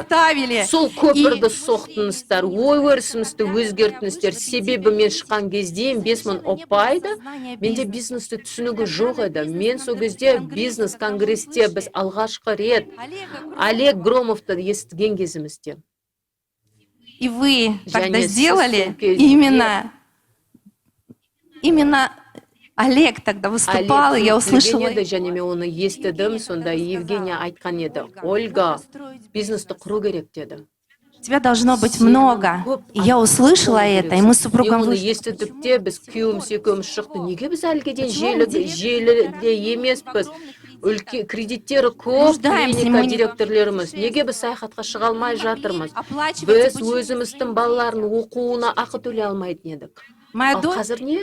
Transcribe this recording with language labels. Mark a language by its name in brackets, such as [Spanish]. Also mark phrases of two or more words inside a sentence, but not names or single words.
[Kazakh] Сол көпірді соқтыңыздар, ой өрісімізді өзгерттіңіздер. Себебі мен шыққан кезде 5000 ұпайды, менде бизнесті түсінігі жоқ еді. Мен сол кезде бизнес конгрессте біз алғашқы рет Олег Громовты естіген кезімізде. [Russian] И вы тогда сделали именно Олег тогда выступал, и я услышала. [Kazakh] Және мен оны естідім, сонда Евгения айтқан еді. Ольга, бизнесті құру керек деді. [Russian] Тебя должно быть много. И я услышала это, и мы с супругом вышли. [Kazakh] Естідік те, біз күйеуіміз екеуміз шықты. Неге біз әлгеден желіде емеспіз? Кредиттері көп клиника директорлеріміз. Неге біз саяхатқа шыға алмай жатырмыз? Біз өзіміздің балалардың оқуына ақы төлей алмайтын едік. Қазір не?